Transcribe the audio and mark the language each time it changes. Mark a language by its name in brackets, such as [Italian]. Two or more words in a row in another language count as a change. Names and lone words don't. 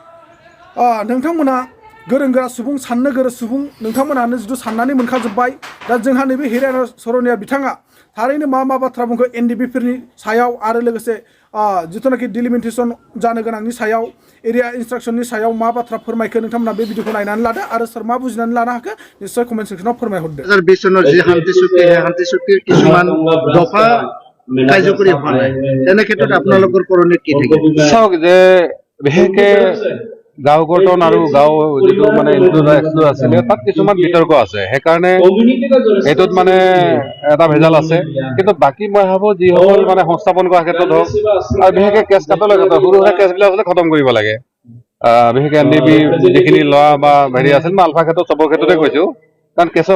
[Bodo] नोंथांमोना गोरों गोरा सुबुं साननो गोरों सुबुं नोंथांमोनानो जुदि साननानै मोनखाजोब्बाय दा जोंहा नैबे हिरान सरनिया बिथाङा थारैनो मा बाथ्रा बुंखो एनडिपिफोरनि सायाव आरो लोगोसे जिथुनाखि डिलिमिटेशन जानो गोनांनि सायाव एरिया इंस्ट्राक्शननि सायाव मा बाथ्रा फोरमायखो नोंथांमोना बे भिडिअखौ नायनानै लादो आरो सोर मा बुजिनानै लानो हाखो निश्चय कमेन्ट सेक्सनाव फोरमायहरदो [Assamese] 2020 যি শান্তি চুক্তিৰ কিছুমান দফা কাৰ্যকৰী হোৱা নাই তেনে ক্ষেত্ৰত আপোনালোকৰ কৰণীয় কি থাকিব চাওক যে বিশেষকে গাঁও গঠন আৰু গাঁও যিটো মানে এক্সক্লুড আছিলে তাত কিছুমান বিতৰ্ক আছে সেইকাৰণে এইটোত মানে এটা ভেজাল আছে কিন্তু বাকী মই ভাবো যিসকল মানে সংস্থাপন কৰাৰ ক্ষেত্ৰত হওক আৰু বিশেষকে কেছ কাটলৰ ক্ষেত্ৰত সৰু সুৰা কেছবিলাক আচলতে খতম কৰিব লাগে বিশেষকে এনডিপি যিখিনি লোৱা বা হেৰি আছিল মই আলফা ক্ষেত্ৰত চবৰ ক্ষেত্ৰতে কৈছো কাৰণ কেছৰ